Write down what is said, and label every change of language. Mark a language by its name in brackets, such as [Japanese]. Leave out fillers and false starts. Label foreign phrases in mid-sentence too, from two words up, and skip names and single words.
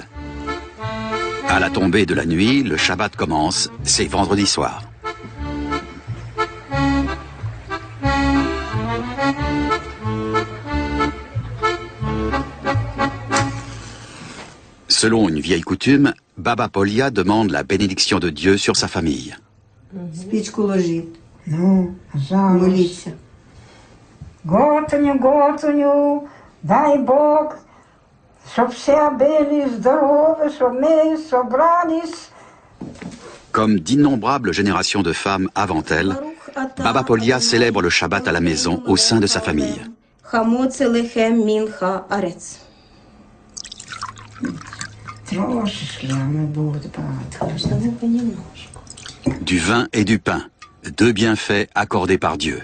[French] À la tombée de la nuit, le Shabbat commence, c'est vendredi soir. Selon une vieille coutume, Baba Polia demande la bénédiction de Dieu sur sa famille. [Russian] Спичку ложит. Ну, молиться. Готуню, дай Бог, чтоб все были здоровы, чтоб мы собрались. [French] Comme d'innombrables générations de femmes avant elle, Baba Polia célèbre le Shabbat à la maison au sein de sa famille. Du vin et du pain, deux bienfaits accordés par Dieu.